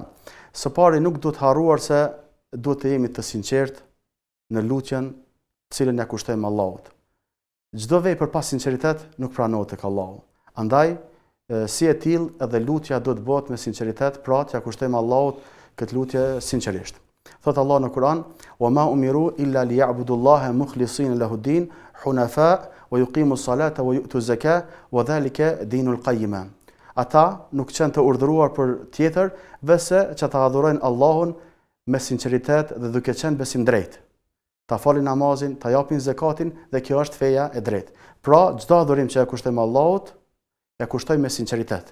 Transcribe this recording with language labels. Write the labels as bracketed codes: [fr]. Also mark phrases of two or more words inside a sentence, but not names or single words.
[sq] Së pari nuk duhet harruar se duhet të jemi të sinqert në lutjen të cilën ja kushtojmë Allahut. Çdo vepër pa sinqeritet nuk pranohet tek Allahu. Andaj si e tillë edhe lutja duhet bëhet me sinqeritet, pra t'ja kushtojmë Allahut këtë lutje sinqerisht. Thot Allah në Kur'an: [ar] "وما أمروا إلا ليعبدوا الله مخلصين له الدين حنفاء ويقيموا الصلاة ويؤتوا الزكاة وذلك دين القيمة." [sq] Ata nuk kanë të urdhëruar për tjetër veçse që ta adhurojnë Allahun me sinqeritet dhe duke qenë besim drejt. Ta falin namazin, ta japin zakatin dhe kjo është feja e drejtë. Pra, çdo adhurim që ja kushtojmë Allahut, ja kushtojmë me sinqeritet.